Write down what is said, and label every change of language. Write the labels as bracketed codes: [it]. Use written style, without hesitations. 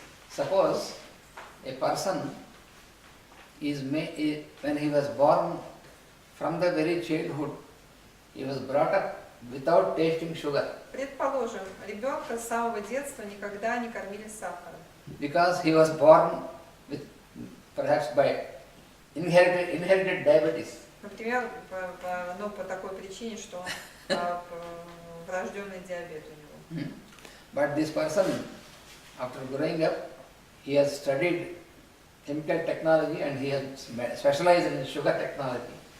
[en] Suppose a person when he was born, from the very childhood, he was brought up without tasting sugar. [ru] Предположим, ребенка с самого детства никогда не кормили сахаром. [en] Because he was born with, perhaps by inherited diabetes. [ru] Например, по такой причине, что он врожденный диабет у него. [en] But this person, after growing up, he has studied chemical technology and he has specialized in sugar technology.